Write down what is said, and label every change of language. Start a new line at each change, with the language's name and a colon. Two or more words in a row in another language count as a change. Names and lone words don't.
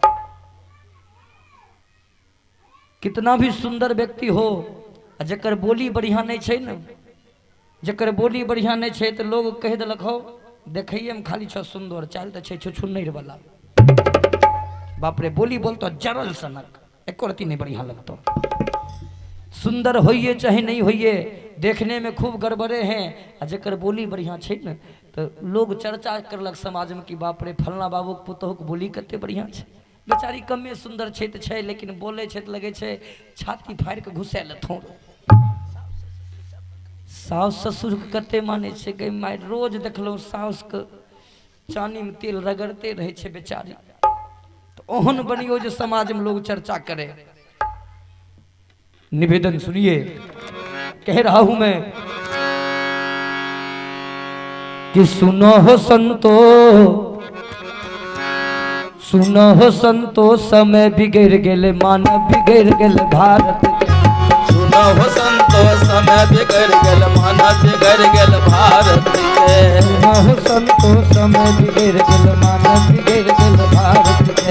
Angika: कितना भी सुंदर व्यक्ति हो, जकर बोली बढ़िया नहीं छे न, जकर बोली बढ़िया नहीं छे तो लोग कह दिलक हो देखिए में खाली छ सुंदर, चाल तो छे छुन्नर वाला, बाप रे बोली बोल तो जरल सनक, एको रती नहीं बढ़िया लगता। सुंदर होइए चाहे नहीं होइए, देखने में खूब गड़बड़े हैं, जकर बोली बढ़िया छे न तो लोग चर्चा करलक समाज में कि बाप रे फलना बाबू के पुतहु के बोली कते बढ़िया छे। बेचारी कमे सुंदर छे तो छे, लेकिन बोले छे तो लगे छे छाती फाड़ के घुसे लथों। सास ससुर के कते माने छे गई माय, रोज देखलो सास के चानी में तेल रगड़ते रहे छे बेचारी। तो ओहन बनियो जो समाज में लोग चर्चा करे।
Hindi: निवेदन सुनिए, कह रहा हूं मैं कि सुनो हो संतो,
Angika: सुनो हो संतो, समय बिगड़ गेले मानव बिगड़ गेले भारत के। सुनो हो संतो, समय बिगड़ गेल मानव बिगड़ गेल भारत के। सुनो हो संतो, समय बिगड़ गेले मानव बिगड़ गेले भारत के।